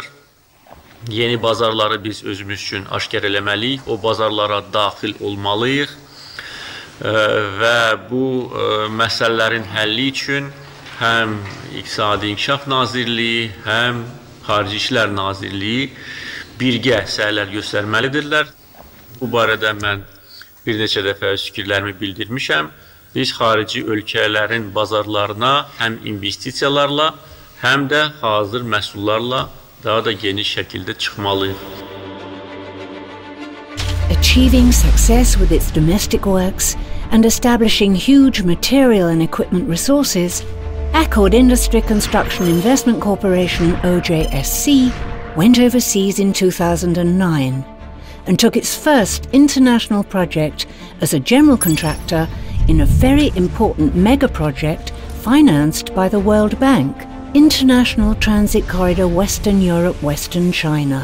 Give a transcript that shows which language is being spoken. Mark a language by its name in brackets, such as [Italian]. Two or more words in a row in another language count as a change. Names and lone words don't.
[Azerbaijani] Yeni bazarları biz özümüz üçün aşkar eləməliyik, o bazarlara daxil olmalıyıq və bu məsələlərin həlli üçün həm İqtisadi İnkişaf Nazirliyi, həm Xarici İşlər Nazirliyi birgə səylər göstərməlidirlər. Bu barədə mən bir neçə dəfə öz fikirlərimi bildirmişəm. Biz xarici ölkələrin bazarlarına həm investisiyalarla, həm də hazır məhsullarla daha da geniş şəkildə çıxmalıyıq. [English] Achieving success with its domestic works and establishing huge material and equipment resources, Akkord Construction Investment Corporation (OJSC) went overseas in 2009 and took its first international project as a general contractor in a very important mega project financed by the World Bank, International Transit Corridor Western Europe, Western China.